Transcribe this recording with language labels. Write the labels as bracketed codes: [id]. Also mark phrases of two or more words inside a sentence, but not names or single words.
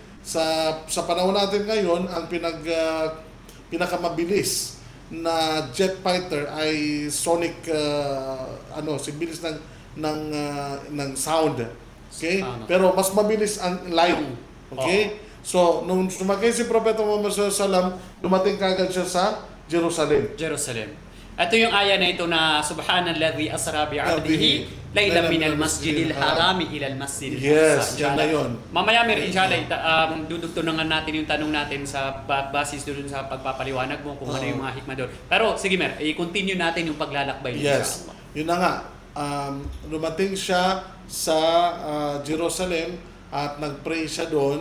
[tl] Sa panahon natin ngayon, ang pinakamabilis na jet fighter ay sonic, bilis ng ng sound. Okay? Pero mas mabilis ang light. Okay? So, nung sumakay si Propeta Muhammad SAW, dumating kagad siya sa Jerusalem. Jerusalem. Ito yung aya na ito na [ar] سبحان الذي أسرى بعبده ليلا من المسجد الحرام إلى المسجد [tl] Yes, [ar] aqsa. [tl] yan na yun. Mamaya inshallah dudugtungan natin yung tanong natin sa basis doon sa pagpapaliwanag mo kung ano yung mga hikmah doon. Pero sige Mer, i-continue natin yung paglalakbay Yes. inshallah. Yun na nga. Dumating siya sa Jerusalem at nag-pray siya doon.